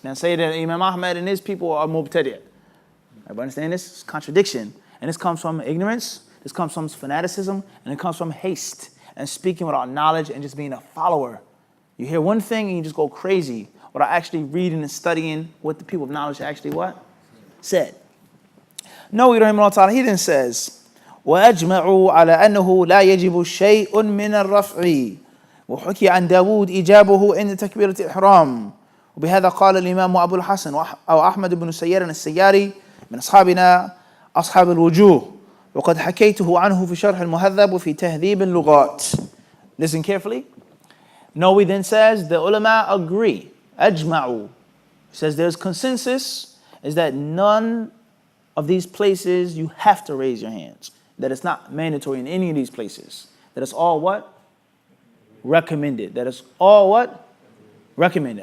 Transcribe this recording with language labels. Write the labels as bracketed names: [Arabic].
[English] Now say that Imam Ahmed and his people are mubtadi'. Everybody understand this? It's contradiction. And this comes from ignorance. This comes from fanaticism, and it comes from haste and speaking without knowledge and just being a follower. You hear one thing and you just go crazy without actually reading and studying what the people of knowledge actually what? Said. No, he then says, [Arabic] وأجمعوا على أنه لا يجب شيء من الرفع وحكي عن داود إجابه عند تكبيرة الإحرام وبهذا قال الإمام أبو الحسن أو أحمد بن سيار السياري من أصحابنا أصحاب الوجوه وقد حكيته عنه في شرح المهذب وفي تهذيب اللغات. [English] Listen carefully. Nawawi then says the ulama agree. أجمعوا says there's consensus is that none of these places you have to raise your hands. That it's not mandatory in any of these places. That it's all what? Recommended. That it's all what? Recommended.